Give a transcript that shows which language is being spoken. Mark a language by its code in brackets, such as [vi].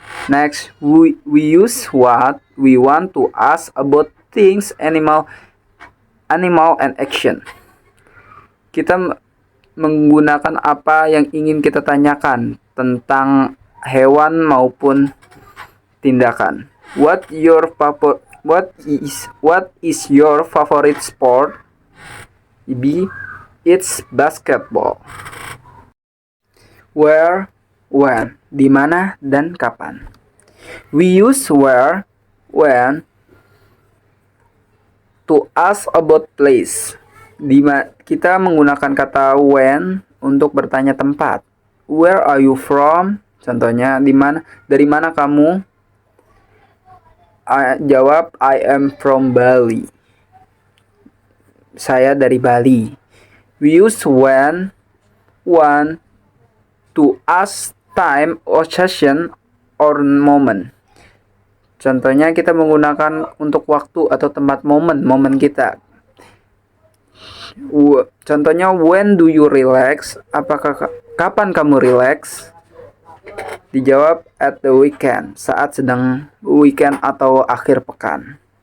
[en] Next, we use what we want to ask about things, animal and action. [id] Kita menggunakan apa yang ingin kita tanyakan tentang hewan maupun tindakan. [en] What is your favorite sport? B. It's basketball. Where, when, [id] di mana dan kapan. [en] We use where, when to ask about place. [id] Kita menggunakan kata when untuk bertanya tempat. [en] Where are you from? [id] Contohnya, dari mana kamu? Jawab, [en] I am from Bali. [id] Saya dari Bali. [en] We use when to ask time, occasion, or moment. [id] Contohnya kita menggunakan untuk waktu atau tempat momen kita. Contohnya, [en] when do you relax? [id] Kapan kamu relax? Dijawab [en] at the weekend, [id] saat sedang weekend atau akhir pekan.